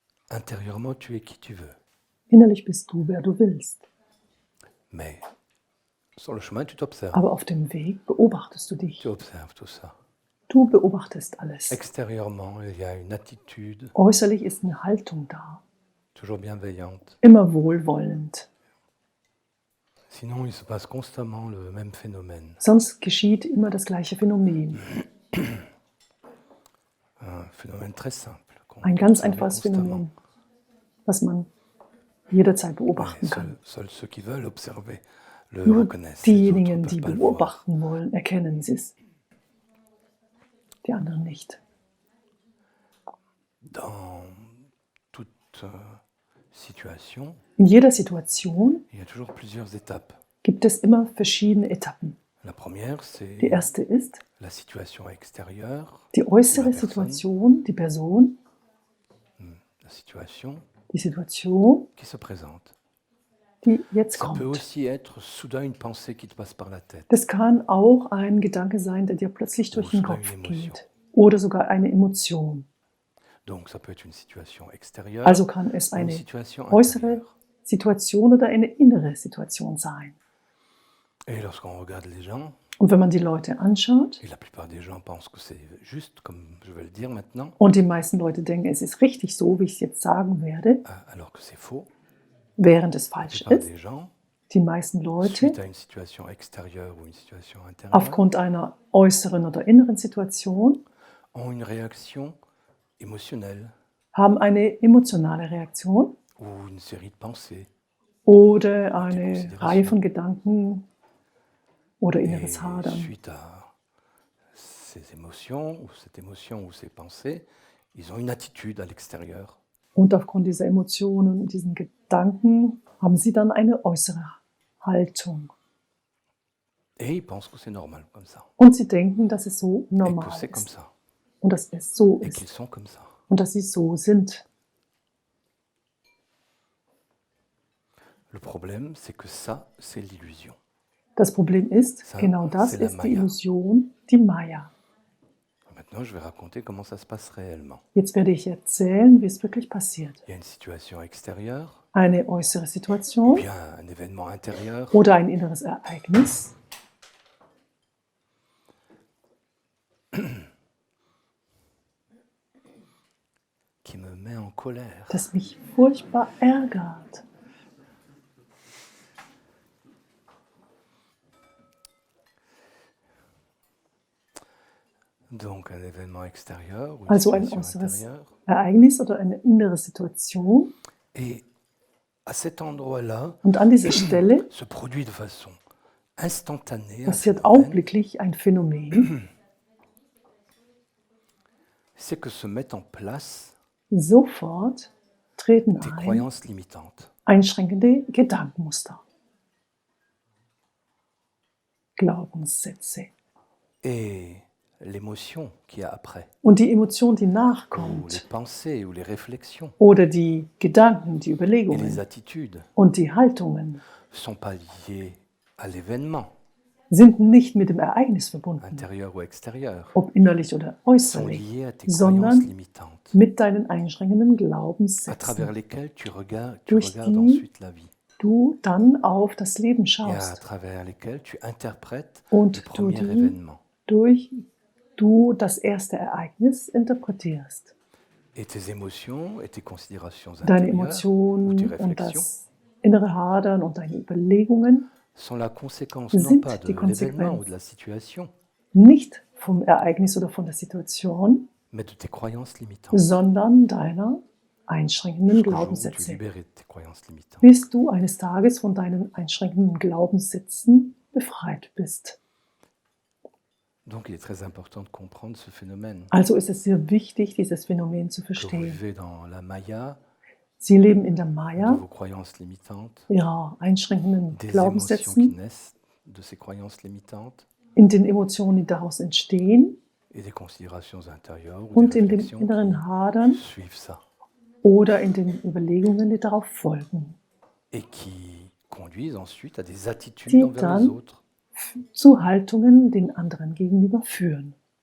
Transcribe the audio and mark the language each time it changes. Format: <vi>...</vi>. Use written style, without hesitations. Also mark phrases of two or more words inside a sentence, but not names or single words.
<fr>intérieurement, tu es qui tu veux.</fr> <de>Innerlich bist du, wer du willst.</de> <fr>Mais sur le chemin, tu t'observes.</fr> <de>Aber auf dem Weg beobachtest du dich.</de> <fr>Tu observes tout ça.</fr> <de>Du beobachtest alles.</de> <fr>Extérieurement, il y a une attitude</fr> <de>Äußerlich ist eine Haltung da,</de> <fr>toujours bienveillante.</fr> <de>immer wohlwollend.</de> <fr>Sinon, il se passe constamment le même phénomène.</fr> <de>Sonst geschieht immer das gleiche Phänomen.</de> <fr>Un phénomène très simple. qu'on</fr> <de>Ein</de> <fr>peut</fr> <de>ganz</de> <fr>observer</fr> <de>einfaches</de> <fr>constamment.</fr> <de>Phänomen, was man jederzeit</de> <fr>Mais</fr> <de>beobachten kann.</de> <fr>seuls ceux qui veulent observer le</fr> <de>Nur</de> <fr>reconnaissent. Les autres ne</fr> <de>diejenigen,</de> <fr>peuvent</fr> <de>die</de> <fr>pas le voir.</fr> <de>beobachten wollen, erkennen es. Die anderen nicht.</de> <fr>Dans toute situation,</fr> <de>In jeder Situation</de> <fr>il y a toujours plusieurs étapes.</fr> <de>gibt es immer verschiedene Etappen.</de> <fr>La première,</fr> <de>Die</de> <fr>c'est</fr> <de>erste ist</de> <fr>la situation extérieure,</fr> <de>die äußere</de> <fr>La Person.</fr> <de>Situation, die Person,</de> <fr>la situation</fr> <de>die Situation,</de> <fr>qui se présente.</fr> <de>die jetzt</de> <fr>Ça peut</fr> <de>kommt.</de> <fr>aussi être soudain une pensée qui te passe par la tête.</fr> <de>Das kann auch ein Gedanke sein, der dir plötzlich durch den sogar Kopf</de> <fr>une émotion.</fr> <de>geht. Oder sogar eine Emotion.</de> <fr>Donc ça peut être une situation extérieure</fr> <de>Also kann es</de> <fr>ou une</fr> <de>eine</de> <fr>situation</fr> <de>äußere</de> <fr>intérieure.</fr> <de>Situation oder eine innere Situation sein.</de> <fr>Et lorsqu'on regarde les gens,</fr> <de>Und wenn man die Leute anschaut,</de> <fr>et la plupart des gens pensent que c'est juste, comme je vais le dire maintenant,</fr> <de>und die meisten Leute denken, es ist richtig so, wie ich es jetzt sagen werde,</de> <fr>alors que c'est faux.</fr> <de>während es</de> <fr>La</fr> <de>falsch</de> <fr>plupart</fr> <de>ist.</de> <fr>des gens,</fr> <de>Die meisten Leute,</de> <fr>suite à une situation extérieure ou une situation intérieure,</fr> <de>aufgrund einer äußeren oder inneren Situation,</de> <fr>ont une réaction émotionnelle</fr> <de>haben eine emotionale Reaktion</de> <fr>ou une série de pensées.</fr> <de>oder eine Reihe von Gedanken oder</de> <fr>Et</fr> <de>inneres Hadern.</de> <fr>suite à ces émotions, ou cette émotion ou ces pensées, ils ont une attitude à l'extérieur.</fr> <de>Und aufgrund dieser Emotionen und diesen Gedanken haben sie dann eine äußere Haltung.</de> <fr>Et ils pensent que c'est normal comme ça.</fr> <de>Und sie denken, dass es so</de> <fr>Et que</fr> <de>normal</de> <fr>c'est comme</fr> <de>ist.</de> <fr>ça.</fr> <de>Und dass es so</de> <fr>Et qu'ils</fr> <de>ist.</de> <fr>sont comme ça.</fr> <de>Und dass sie so sind.</de> <fr>Le problème, c'est que ça, c'est l'illusion.</fr> <de>Das Problem ist,</de> <fr>Ça,</fr> <de>genau das</de> <fr>c'est la</fr> <de>ist die</de> <fr>Maya.</fr> <de>Illusion, die Maya.</de> <fr>Maintenant, je vais raconter comment ça se passe réellement.</fr> <de>Jetzt werde ich erzählen, wie es wirklich passiert.</de> <fr>Il y a une situation extérieure,</fr> <de>Eine äußere</de> <fr>ou</fr> <de>Situation</de> <fr>bien un événement intérieur</fr> <de>oder ein inneres Ereignis,</de> <fr>qui me met en colère.</fr> <de>das mich furchtbar ärgert.</de> <fr>Donc un événement extérieur ou une</fr> <de>Also ein</de> <fr>situation</fr> <de>äußeres</de> <fr>intérieure.</fr> <de>Ereignis oder eine innere Situation.</de> <fr>Et à cet endroit-là,</fr> <de>Und an dieser Stelle</de> <fr>se produit de façon instantanée un</fr> <de>passiert</de> <fr>phénomène,</fr> <de>augenblicklich ein Phänomen.</de> <fr>c'est que se mettent en place</fr> <de>Sofort treten</de> <fr>des</fr> <de>ein</de> <fr>croyances limitantes.</fr> <de>einschränkende Gedankenmuster, Glaubenssätze.</de> <fr>Et l'émotion qu'il y a après,</fr> <de>Und die Emotion, die</de> <fr>ou les</fr> <de>nachkommt,</de> <fr>pensées ou les réflexions</fr> <de>oder die Gedanken, die</de> <fr>et les</fr> <de>Überlegungen</de> <fr>attitudes</fr> <de>und die Haltungen</de> <fr>sont pas liées à l'événement,</fr> <de>sind nicht mit dem Ereignis verbunden,</de> <fr>intérieur ou extérieur,</fr> <de>ob innerlich oder</de> <fr>sont</fr> <de>äußerlich,</de> <fr>liées à tes</fr> <de>sondern</de> <fr>croyances limitantes,</fr> <de>mit deinen einschränkenden</de> <fr>à travers</fr> <de>Glaubenssätzen,</de> <fr>lesquelles tu regardes</fr> <de>Durch die-</de> <fr>ensuite la vie,</fr> <de>du dann auf das Leben</de> <fr>et à</fr> <de>schaust</de> <fr>travers lesquelles tu interprètes</fr> <de>und</de> <fr>le</fr> <de>du</de> <fr>premier</fr> <de>die</de> <fr>événement.</fr> <de>durch du das erste Ereignis interpretierst.</de> <fr>Et tes émotions et tes considérations</fr> <de>Deine</de> <fr>intérieures ou</fr> <de>Emotionen</de> <fr>tes</fr> <de>und</de> <fr>réflexions</fr> <de>das innere Hadern und deine Überlegungen</de> <fr>sont la conséquence</fr> <de>sind</de> <fr>non pas de</fr> <de>die</de> <fr>l'événement</fr> <de>Konsequenz.</de> <fr>ou de la situation,</fr> <de>nicht vom Ereignis oder von der Situation,</de> <fr>mais de tes croyances limitantes.</fr> <de>sondern deiner einschränkenden</de> <fr>Jusqu'au jour où tu</fr> <de>Glaubenssätze.</de> <fr>libères tes croyances limitantes.</fr> <de>Bis du eines Tages von deinen einschränkenden Glaubenssätzen befreit bist.</de> <fr>Donc il est très important de comprendre ce phénomène.</fr> <de>Also ist es sehr wichtig, dieses Phänomen zu</de> <fr>Que vous</fr> <de>verstehen.</de> <fr>vivez dans la Maya,</fr> <de>Sie leben in der</de> <fr>de</fr> <de>Maya,</de> <fr>vos croyances limitantes,</fr> <de>ihrer einschränkenden</de> <fr>des émotions qui</fr> <de>Glaubenssätzen,</de> <fr>naissent de ces croyances limitantes</fr> <de>in den Emotionen, die daraus entstehen</de> <fr>et des considérations intérieures ou</fr> <de>und</de> <fr>des</fr> <de>in den</de> <fr>réflexions</fr> <de>inneren Hadern</de> <fr>qui suivent ça</fr> <de>oder in den Überlegungen, die darauf folgen,</de> <fr>et qui conduisent ensuite à des attitudes</fr> <de>Die</de> <fr>envers</fr> <de>dann-</de> <fr>les autres.</fr> <de>zu Haltungen den anderen gegenüber führen.</de>